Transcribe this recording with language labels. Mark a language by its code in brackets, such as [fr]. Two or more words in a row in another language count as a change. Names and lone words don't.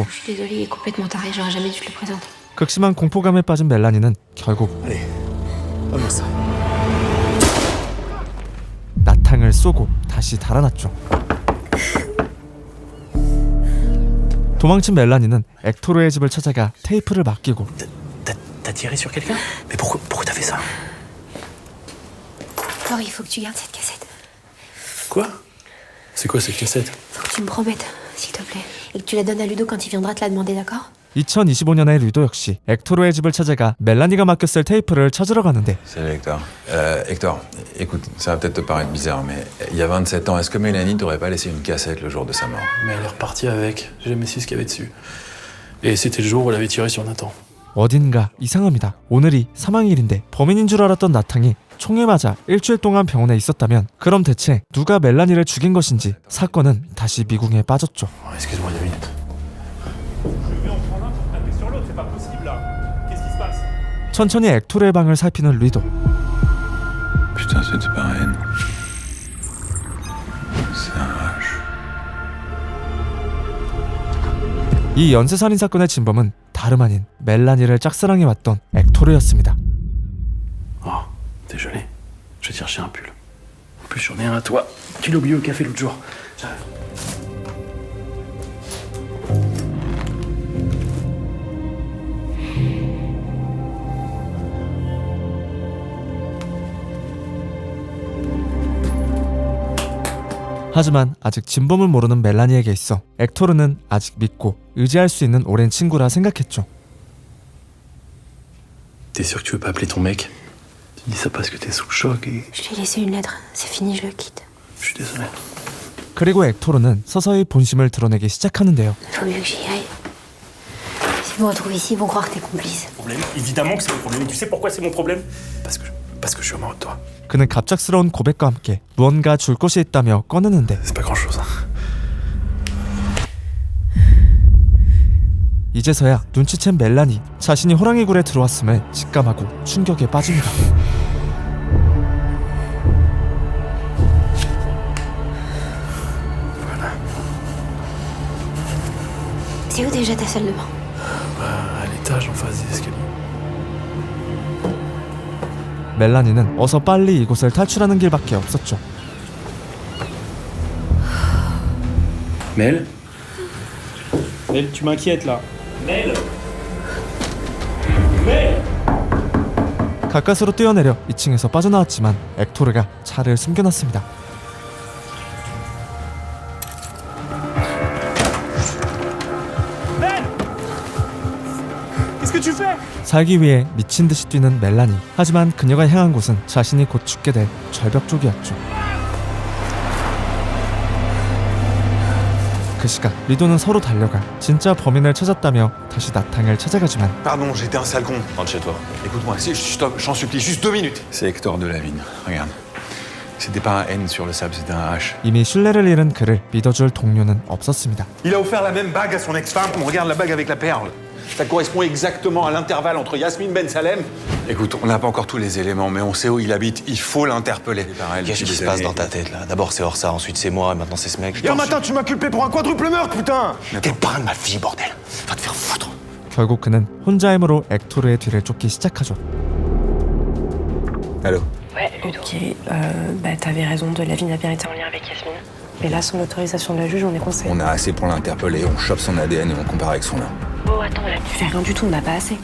[fr] Je suis désolée, il est complètement taré, j'aurais jamais dû te le présenter. [ko] 극심한 공포감에 빠진 멜라니는 결국 나탕을 쏘고 다시 달아났죠. 도망친 멜라니는 엑토르의 집을 찾아가 테이프를 맡기고 [fr] T'as tiré sur quelqu'un? Mais pourquoi t'as fait ça? Thor, il faut que tu gardes cette cassette. Quoi? C'est quoi cette cassette? Faut que tu me promettes, s'il te plaît. Et que tu la donnes à Ludo quand il viendra te la demander, d'accord? [ko] 2025년의 류도 역시 엑토르의 집을 찾아가 멜라니가 맡겼을 테이프를 찾으러 가는데 [fr] Salut Hector. Hector, écoute, ça va peut-être te paraître bizarre, mais il y a 27 ans, est-ce que Mélanie t'aurait pas laissé une cassette le jour de sa mort? Mais elle est repartie avec. J'ai jamais su ce qu'il y avait dessus. Et c'était le jour où elle avait tiré sur Nathan. [ko] 어딘가 이상합니다. 오늘이 사망일인데 범인인 줄 알았던 나탕이 총에 맞아 일주일 동안 병원에 있었다면 그럼 대체 누가 멜라니를 죽인 것인지 사건은 다시 미궁에 빠졌죠. [fr] Excuse-moi 2 minutes. [ko] 천천히 엑토르의 방을 살피는 리도. [fr] Putain, c'était pas Rennes. Ça arrache. [ko] 이 연쇄살인 사건의 진범은 다름 아닌 멜라니를 짝사랑해왔던 엑토르였습니다. [fr] Oh, désolé. Je vais te chercher un pull. En plus, j'en ai un à toi. Tu l'as oublié au café l'autre jour. J'arrive. [ko] 하지만 아직 진범을 모르는 멜라니에게 있어 엑토르는 아직 믿고 의지할 수 있는 오랜 친구라 생각했죠. [fr] T'es sûr que tu veux pas appeler ton mec? Tu dis ça parce que t'es sous le choc et... Je lui ai laissé une lettre. C'est fini, je le quitte. Je suis désolé. [ko] 그리고 엑토르는 서서히 본심을 드러내기 시작하는데요. [fr] Faut mieux que j'y aille. S'ils me retrouvent ici, ils vont croire que t'es complice. Problème? Évidemment que c'est mon problème. Et tu sais pourquoi c'est mon problème? Parce que je suis amoureux de toi. [ko] 그는 갑작스러운 고백과 함께 무언가 줄 것이 있다며 꺼내는데 [fr] C'est pas grand-chose. [ko] 이제서야 눈치챈 멜라니 자신이 호랑이 굴에 들어왔음을 직감하고 충격에 빠집니다. [fr] C'est où déjà ta salle de bain? À l'étage en face des escaliers. [ko] 멜라니는 어서 빨리 이곳을 탈출하는 길밖에 없었죠. [fr] Mel Mel, tu m'inquiètes là. Mel Mel [ko] 가까스로 뛰어내려 2층에서 빠져나왔지만 액토르가 차를 숨겨놨습니다. [fr] Qu'est-ce que tu fais? [ko] 살기 위해 미친 듯이 뛰는 멜라니. 하지만 그녀가 향한 곳은 자신이 곧 죽게 될 절벽 쪽이었죠. 그 시각 리도는 서로 달려가 진짜 범인을 찾았다며 다시 나탕을 찾아가지만 [fr] Pardon, j'étais un sale con. Rentre chez toi. Écoute-moi, stop, j'en supplie, juste 2 minutes. C'est Hector de la Vigne, regarde. C'était pas un N sur le sable, c'était un H. [ko] 이미 신뢰를 잃은 그를 믿어줄 동료는 없었습니다. [fr] Il a offert la même bague à son ex-femme. On regarde la bague avec la perle. Ça correspond exactement à l'intervalle entre Yasmine Ben Salem. Écoute, on n'a pas encore tous les éléments, mais on sait où il habite. Il faut l'interpeller. Qu'est-ce qui se passe dans ta tête là? D'abord c'est Orsa, ensuite c'est moi, et maintenant c'est ce mec. Hier matin, tu m'as culpé pour un quadruple meurtre, putain. T'es le parrain de ma fille, bordel. Va te faire foutre. [ko] 결국 그는 혼자 힘으로 액토르의 뒤를 쫓기 시작하죠. [fr] Allô? Ouais, ok, t'avais raison, de la vie n'a bien été en lien avec Yasmine. Mais là, sans l'autorisation de la juge, on est coincé. On a assez pour l'interpeller, on chope son ADN et on compare avec son nom. Oh, attends, là, tu fais rien du tout, on n'a pas assez.